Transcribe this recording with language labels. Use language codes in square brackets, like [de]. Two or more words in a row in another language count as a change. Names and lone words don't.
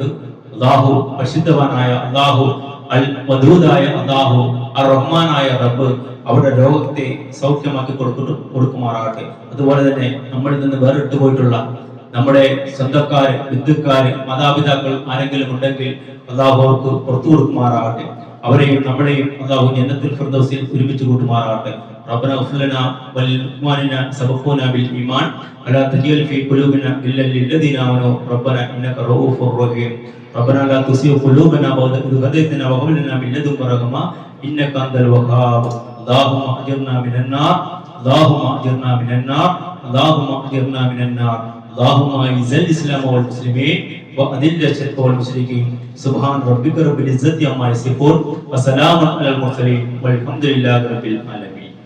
[ml] അള്ളാഹു പരിശുദ്ധവാനായ അള്ളാഹു, അൽ വദൂദായ അള്ളാഹു, അർ റഹ്മാനായ റബ്ബ് അവരുടെ രോഗത്തെ സൗഖ്യമാക്കി കൊടുക്കുമാറാകട്ടെ. അതുപോലെ തന്നെ നമ്മളിൽ നിന്ന് വേറിട്ട് പോയിട്ടുള്ള നമ്മുടെ സ്വന്തക്കാര്, ബന്ധുക്കാര്, മാതാപിതാക്കൾ ആരെങ്കിലും ഉണ്ടെങ്കിൽ അള്ളാഹു അവർക്ക് പുറത്തു കൊടുക്കുമാറാകട്ടെ. അവരെയും നമ്മളെയും അള്ളാഹു ജന്നത്തുൽ ഫിർദൗസിൽ ഒരുമിച്ച് കൂട്ടുമാറാകട്ടെ. [ar] ربنا اغفر لنا ولإخواننا سبقونا بالإيمان ولا تجعل في قلوبنا غلا للذين آمنوا ربنا إنك رؤوف رحيم ربنا لا تزغ قلوبنا بعد إذ هديتنا وهب لنا من لدنك رحمة إنك أنت الوهاب اللهم أجرنا من النار اللهم أجرنا من النار اللهم أجرنا من النار اللهم أعز الإسلام والمسلمين وأذل الشرك والمشركين سبحان ربك رب العزة عما يصفون وسلام على المرسلين والحمد لله رب العالمين.